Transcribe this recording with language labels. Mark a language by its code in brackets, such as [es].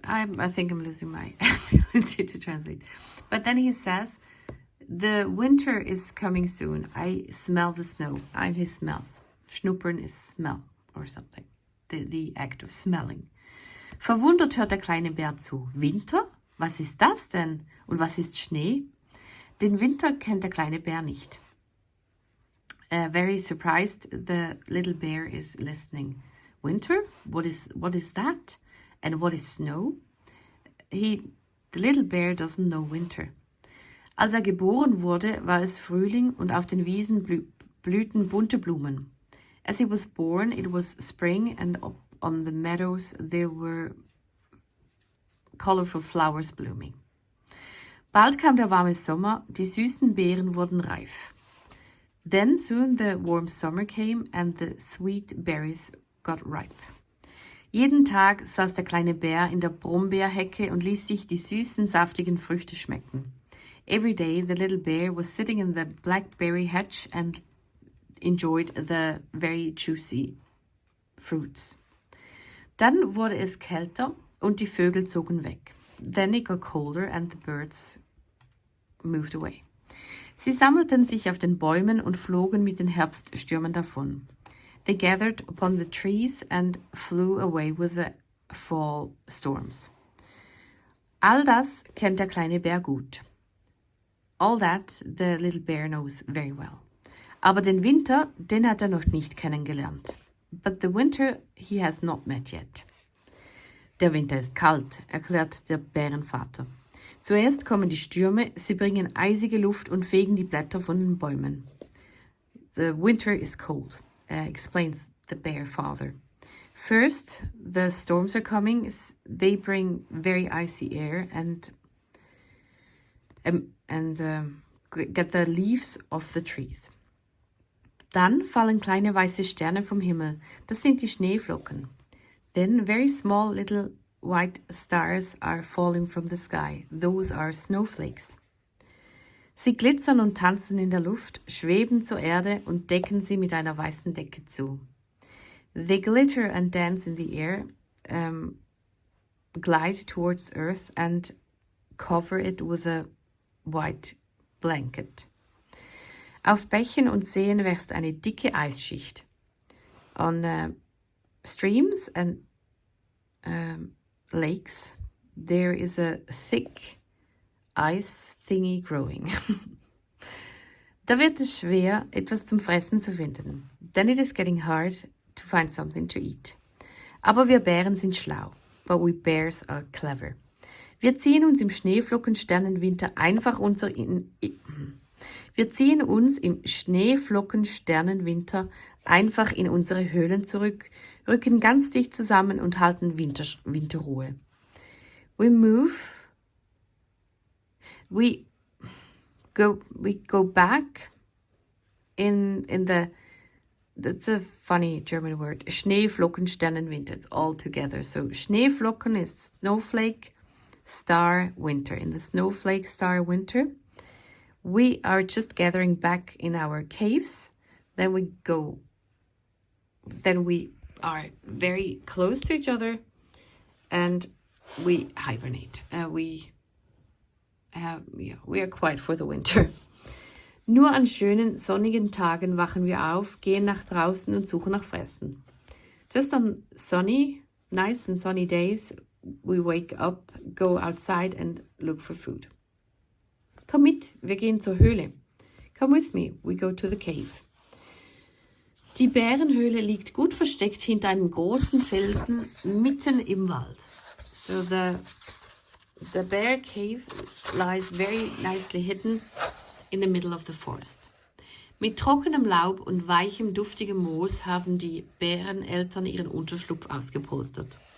[en] I think I'm losing my ability to translate. But then he says, the winter is coming soon. I smell the snow. And he smells. Schnuppern is smell or something. The act of smelling. [de] Verwundert hört der kleine Bär zu. Winter? Was ist das denn? Und was ist Schnee? Den Winter kennt der kleine Bär nicht. [en] Very surprised, the little bear is listening. Winter? What is that? And what is snow? The little bear doesn't know winter. [de] Als er geboren wurde, war es Frühling und auf den Wiesen blühten bunte Blumen. [en] As he was born, it was spring and on the meadows there were colorful flowers blooming. [de] Bald kam der warme Sommer, die süßen Beeren wurden reif. [en] Then soon the warm summer came and the sweet berries got ripe. [de] Jeden Tag saß der kleine Bär in der Brombeerhecke und ließ sich die süßen, saftigen Früchte schmecken. [en] Every day the little bear was sitting in the blackberry hedge and enjoyed the very juicy fruits. [de] Dann wurde es kälter und die Vögel zogen weg. [en] Then it got colder and the birds moved away. [de] Sie sammelten sich auf den Bäumen und flogen mit den Herbststürmen davon. [en] They gathered upon the trees and flew away with the fall storms. [de] All das kennt der kleine Bär gut. [en] All that the little bear knows very well. [de] Aber den Winter, den hat er noch nicht kennengelernt. [en] But the winter he has not met yet. [de] Der Winter ist kalt, erklärt der Bärenvater. Zuerst kommen die Stürme, sie bringen eisige Luft und fegen die Blätter von den Bäumen. [en] The winter is cold, explains the bear father. First, the storms are coming. They bring very icy air and get the leaves off the trees. [de] Dann fallen kleine weiße Sterne vom Himmel. Das sind die Schneeflocken. [en] Then very small little white stars are falling from the sky. Those are snowflakes. [de] Sie glitzern und tanzen in der Luft, schweben zur Erde und decken sie mit einer weißen Decke zu. [en] They glitter and dance in the air, glide towards earth and cover it with a white blanket. [de] Auf Bächen und Seen wächst eine dicke Eisschicht. [en] On streams and lakes, there is a thick ice thingy growing. [de] Da wird es schwer, etwas zum Fressen zu finden. [en] Then it is getting hard to find something to eat. [de] Aber wir Bären sind schlau. [en] But we bears are clever. [de] Wir ziehen uns im Schneeflockensternenwinter einfach in unsere Höhlen zurück, rücken ganz dicht zusammen und halten Winterruhe. [en] We go back in the, that's a funny German word, Schneeflockensternenwinter, it's all together. So Schneeflocken is snowflake, star, winter. In the snowflake, star, winter, we are just gathering back in our caves. Then we are very close to each other and we hibernate. We are quiet for the winter. [de] Nur an schönen, sonnigen Tagen wachen wir auf, gehen nach draußen und suchen nach Fressen. [en] Just on nice and sunny days, we wake up, go outside and look for food. [de] Komm mit, wir gehen zur Höhle. [en] Come with me, we go to the cave. [de] Die Bärenhöhle liegt gut versteckt hinter einem großen Felsen mitten im Wald. [en] So the bear cave lies very nicely hidden in the middle of the forest. [de] Mit trockenem Laub und weichem, duftigem Moos haben die Bäreneltern ihren Unterschlupf ausgepolstert.